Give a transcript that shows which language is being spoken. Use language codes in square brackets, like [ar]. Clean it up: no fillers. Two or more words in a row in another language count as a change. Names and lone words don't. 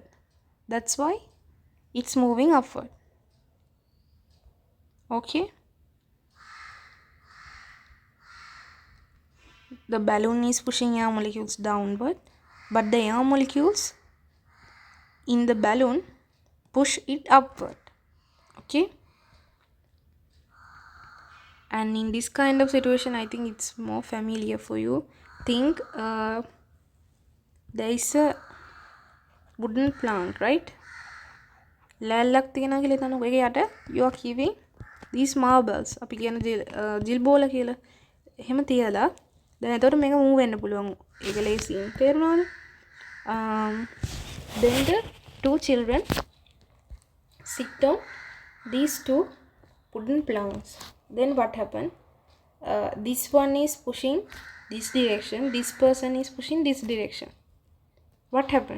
[en] That's why it's moving upward. Okay, the balloon is pushing air molecules downward, but the air molecules in the balloon push it upward. Okay, and in this kind of situation I think it's more familiar for you. Think there is a wooden plank, right? [si] ලෑල්ලක් තියෙනවා කියලා හිතන්නකෝ. ඒකේ යට [en] you are keeping these marbles. [si] අපි කියන ජිල් බෝල කියලා. එහෙම තියලා දැන් එතකොට මේක move වෙන්න පුළුවන්. ඒක ලේසියෙන්. තේරුණාද? [en] Then the two children sit on these two wooden planks. Then what happened? This one is pushing this direction. This person is pushing this direction. What happened?